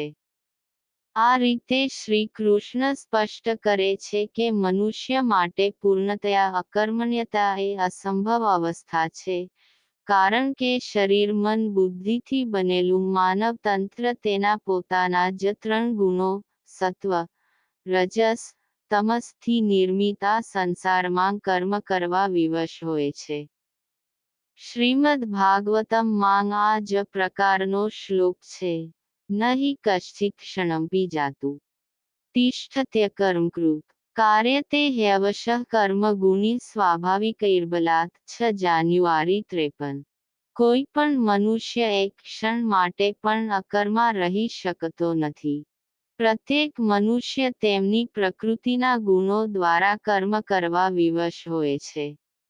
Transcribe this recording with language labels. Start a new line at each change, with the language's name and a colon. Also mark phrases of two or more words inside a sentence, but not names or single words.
Gujarati: આ રીતે શ્રી કૃષ્ણ સ્પષ્ટ કરે છે કે મનુષ્ય માટે પૂર્ણતયા અકર્મણ્યતા એ અસંભવ અવસ્થા છે, કારણ કે શરીર મન બુદ્ધિથી બનેલું માનવ તંત્ર તેના પોતાના જ 3 ગુણો સત્વ, રજસ, તમસથી નિર્મિત આ સંસારમાં કર્મ કરવા વિવશ હોય છે. શ્રીમદ્ ભાગવતમમાં આ જ પ્રકારનો શ્લોક છે.
Sanskrit: नहि कश्चित् क्षणमपि जातु तिष्ठत्य कर्मकृत् कार्यते ह्यवशः कर्म गुणी स्वाभाविकैर्बलात् 6 જાન્યુઆરી 53
Gujarati: કોઈ પણ મનુષ્ય એક ક્ષણ માટે પણ અકર્મા રહી શકતો નથી. પ્રત્યેક મનુષ્ય તેમની પ્રકૃતિના ગુણો દ્વારા કર્મ કરવા વિવશ હોય છે.